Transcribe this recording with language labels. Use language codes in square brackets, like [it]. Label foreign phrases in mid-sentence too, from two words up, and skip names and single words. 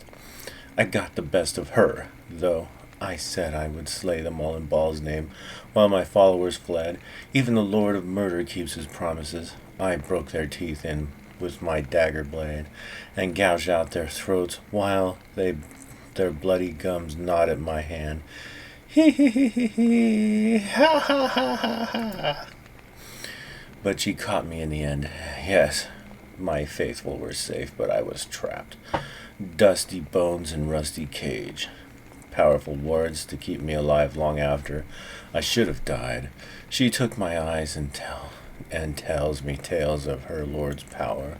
[en] I got the best of her, though I said I would slay them all in Bhaal's name, while my followers fled. Even the Lord of Murder keeps his promises. I broke their teeth in with my dagger blade, and gouged out their throats, while their bloody gums gnawed at my hand. Hee hee hee hee hee, ha ha ha ha ha. But she caught me in the end. Yes, my faithful were safe, but I was trapped. Dusty bones and rusty cage. Powerful words to keep me alive long after I should have died. She took my eyes and tells me tales of her lord's power.